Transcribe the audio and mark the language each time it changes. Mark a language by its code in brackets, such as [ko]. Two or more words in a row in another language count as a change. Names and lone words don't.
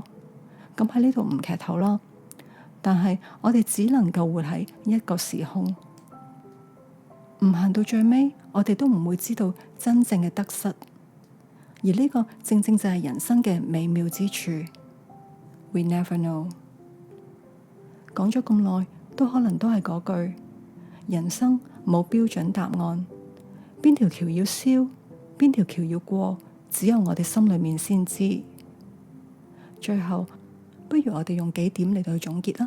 [yue] 咁喺呢度唔劇透啦，但係我哋只能夠活喺一個時空，唔行到最尾，我哋都唔會知道真正嘅得失。而呢個正正就係人生嘅美妙之處。 [en] We never know。 [yue] 講咗咁耐，都可能都係嗰句：人生冇標準答案，邊條橋要燒，邊條橋要過，只有我哋心裏面先知。最後，不如我哋用幾點嚟到去總結啦。